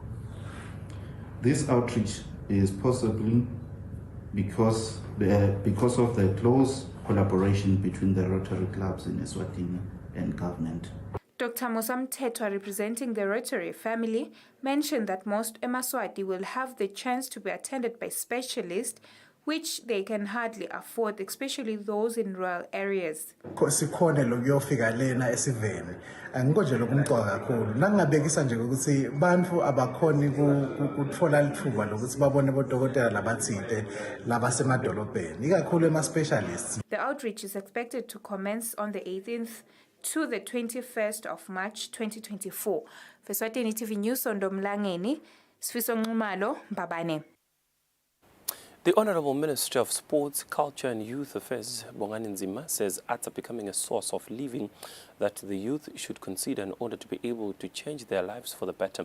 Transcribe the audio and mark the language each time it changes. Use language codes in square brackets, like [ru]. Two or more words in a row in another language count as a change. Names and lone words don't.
[en] This outreach is possible because of the close collaboration between the Rotary clubs in Eswatini and government. Dr. Musamtetwa, representing the Rotary family, mentioned that most Eswatini will have the chance to be attended by specialists, which they can hardly afford, especially those in rural areas. [ss] Sikhona lokuyofika lena esiveni angikho lokumqoka kakhulu nangingabekisa nje ukuthi bantu abakhoni ukuthola lithuba lokuthi babone bodokotela labathinte labasemadolobheni ikakhulu ema specialists. [en] The outreach is expected to commence on the 18th to the 21st of March 2024. For Eswatini TV News, Ndomlangeni, Sifiso Nxumalo, Mbabane. The Honourable Minister of Sports, Culture and Youth Affairs, Bongani Nzima, says arts are becoming a source of living that the youth should consider in order to be able to change their lives for the better.